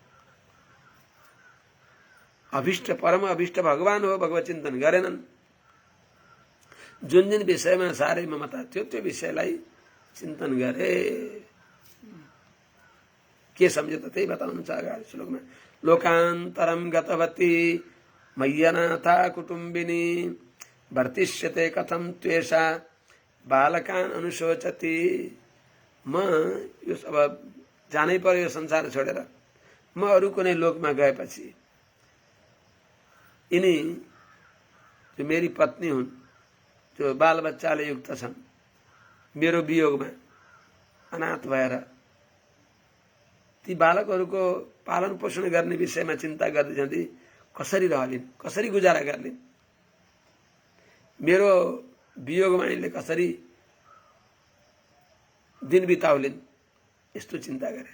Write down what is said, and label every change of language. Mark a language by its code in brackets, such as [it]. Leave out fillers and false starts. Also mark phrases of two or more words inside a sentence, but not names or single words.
[ne] अभिष्ट परम अभिष्ट भगवान हो, भगवत चिन्तन गरेनन्। जुन जुन विषयमा साह्रै ममता थियो त्यो विषयलाई चिन्तन गरे। के सम्झे त त्यही बताउनुहुन्छ अगाडि श्लोकमा। [sa] लोकान्तरम गतवती मय्यनाथा कुटुम्बिनी वर्तिष्यते कथम त्वेषा बालकान अनुशोचति। [ne] म यो अब जानै पर्यो यो संसार छोडेर। म अरू कुनै लोकमा गएपछि यिनी जो मेरी पत्नी हुन्, जो बालबच्चाले युक्त छन्, मेरो वियोगमा अनाथ भएर ती बालकहरूको पालन पोषण गर्ने विषयमा चिन्ता गर्दै जाँदै कसरी रहलिन्, कसरी गुजारा गर्लिन्, मेरो वियोगमा यिनले कसरी दिन बिताउलिन्, यस्तो चिन्ता गरे।